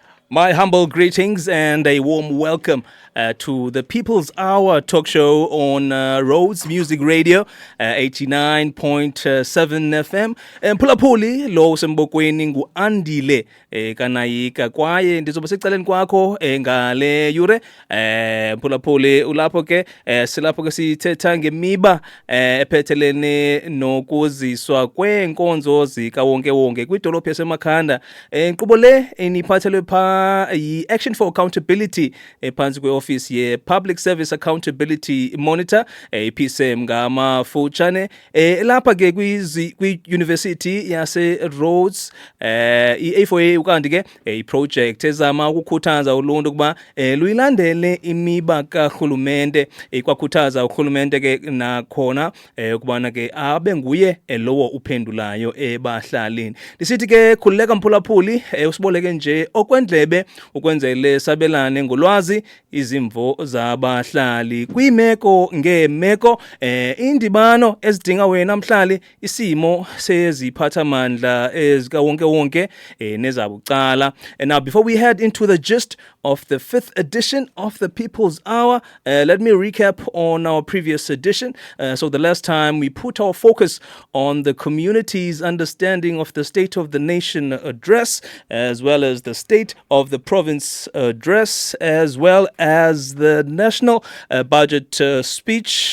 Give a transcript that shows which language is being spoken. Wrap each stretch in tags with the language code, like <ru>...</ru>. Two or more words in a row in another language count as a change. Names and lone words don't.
<en>My humble greetings and a warm welcome to the People's Hour talk show on Rhodes Music Radio, 89.7 FM.</en> <xh>Mphulaphuli lo sembokweni ngu-Andile Nayika kwaye ndizobe secaleni kwakho ngale yure. Mphulaphuli ulapho ke silapho ke sithetha ngemiba ephethelene nokuziswa kwenkonzo zikawonke kwidolophu yaseMakhanda. Inkqubo le eniphathelwe Action for Accountability phansi kwe-office ye-Public Service Accountability Monitor, PSAM ngamafutshane. Lapha ke kwi-University yase-Rhodes, i-A4A ukanti ke i-project ezama ukukhuthaza uluntu ukuba luyilandele imiba karhulumente, ikwakhuthaza urhulumente ke nakhona ukubana ke abe nguye lowo uphendulayo ebahlalini. Ndisithi ke khululeka mphulaphuli usiboleke nje okwendlebe ukwenzele sabelane ngolwazi izimvo zabahlali kwimeko ngemeko, indibano ezidinga wena mhlali, isimo seziphathamandla ezikawonke nezabucala.</xh> <en>And now before we head into the gist of the 5th edition of the People's Hour, let me recap on our previous edition. So the last time we put our focus on the community's understanding of the State of the Nation address, as well as the State of the Province address, as well as the National Budget speech.</en>